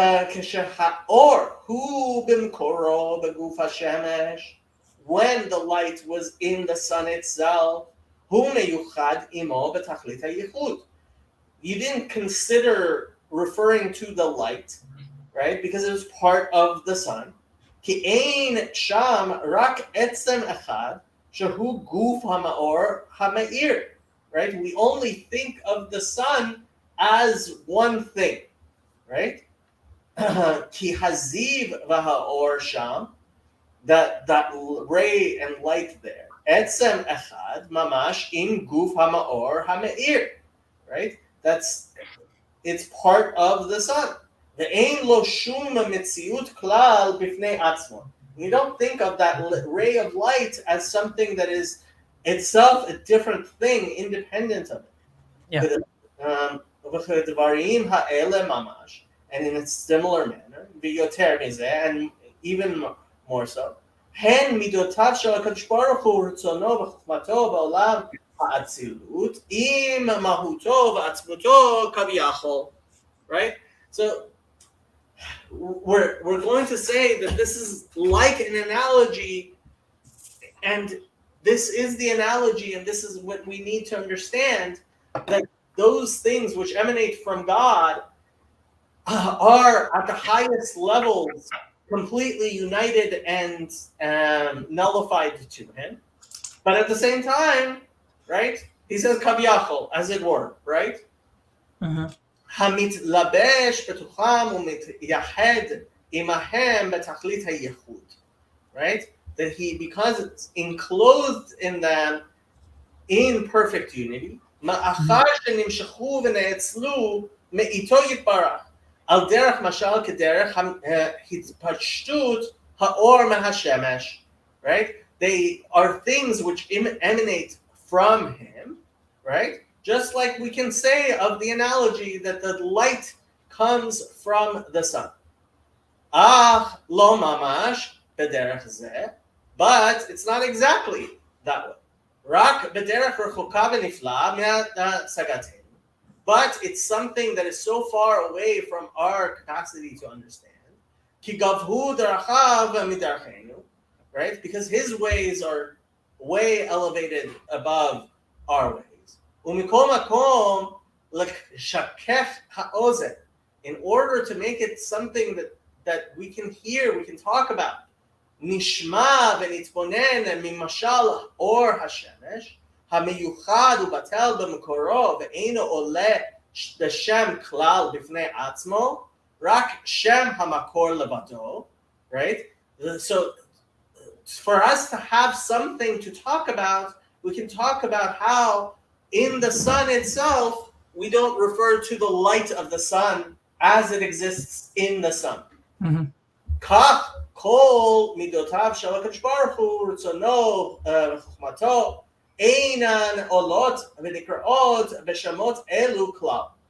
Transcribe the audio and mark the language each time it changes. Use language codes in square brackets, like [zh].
[he] כשהאור הוא במקורו בגוף השמש, [en] when the light was in the sun itself, [he] הוא מיוחד עמו בתכלית הייחוד. [en] You didn't consider referring to the light, right? Because it was part of the sun. [he] כי אין שם רק עצם אחד, שהוא גוף המאור המאיר, right? [en] We only think of the sun as one thing, right? [he] כי הזיו והאור שם, [en] that ray and light there, [he] עצם אחד ממש עם גוף המאור המאיר, right? [en] It's part of the sun. [he] ואין לו שום מציאות כלל בפני עצמו. [en] You don't think of that ray of light as something that is itself a different thing, independent of it. Yeah. [he] וכדברים האלה ממש, [en] and in a similar manner, [he] ויותר מזה, [en] and even more so, [he] הן מידותיו של הקדוש ברוך הוא רצונו וחוכמתו בעולם האצילות, עם מהותו ועצמותו כביכול. [en] right? So we're going to say that this is like an analogy, and this is the analogy, and this is what we need to understand, that those things which emanate from God are at the highest levels completely united and nullified to him. But at the same time, right, he says kaviyachol, as it were, right? [he] המתלבש בתוכם ומתייחד עמהם בתכלית הייחוד, right? [en] That he, because it's enclosed in them in perfect unity, [he] מאחר שנמשכו ונאצלו מאיתו יתברך, על דרך משל כדרך התפשטות האור מהשמש, right? [en] They are things which emanate from him, right? Just like we can say of the analogy that the light comes from the sun. [he] אך לא ממש בדרך זה, [en] but it's not exactly that way. [he] רק בדרך רחוקה ונפלאה מהשגתנו. [en] But it's something that is so far away from our capacity to understand. [he] כי גבהו דרכיו מדרכנו, right? [en] Because his ways are way elevated above our ways. [he] ומכל מקום לשכך האוזן, [en] in order to make it something that we can hear, we can talk about. [he] נשמע ונתבונן ממשל אור השמש, המיוחד ובטל במקורו ואינו עולה בשם כלל בפני עצמו, רק שם המקור לבדו, right? [en] So for us to have something to talk about, we can talk about how in the sun itself, we don't refer to the light of the sun as it exists in the sun. [he] כך כל מידותיו של הקדוש ברוך הוא, רצונו וחוכמתו, אינן עולות ונקראות בשמות אלו כלל.